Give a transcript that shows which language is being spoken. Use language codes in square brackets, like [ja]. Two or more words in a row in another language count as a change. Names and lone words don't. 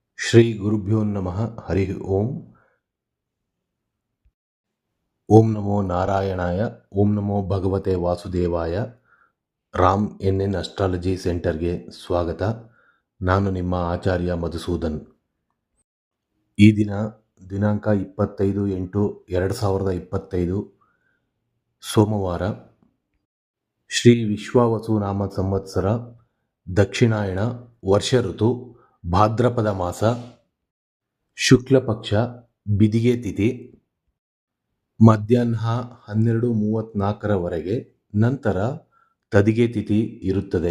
[sa] ಶ್ರೀ ಗುರುಭ್ಯೋ ನಮಃ. ಹರಿ ಓಂ. ಓಂ ನಮೋ ನಾರಾಯಣಾಯ. ಓಂ ನಮೋ ಭಗವತೆ ವಾಸುದೇವಾಯ. [kn] ರಾಮ್ ಎನ್ ಅಸ್ಟ್ರಾಲಜಿ ಸೆಂಟರ್ಗೆ ಸ್ವಾಗತ. ನಾನು ನಿಮ್ಮ ಆಚಾರ್ಯ ಮಧುಸೂದನ್. ಈ ದಿನಾಂಕ 25/8/2025 ಸೋಮವಾರ. ಶ್ರೀ ವಿಶ್ವಾವಸು ನಾಮ ಸಂವತ್ಸರ, ದಕ್ಷಿಣಾಯಣ, ವರ್ಷ ಋತು, ಭಾದ್ರಪದ ಮಾಸ, ಶುಕ್ಲ ಪಕ್ಷ, ಬಿದಿಗೆ ತಿಥಿ, ಮಧ್ಯಾಹ್ನ 12:34 ನಂತರ ತದಿಗೆ ತಿಥಿ ಇರುತ್ತದೆ.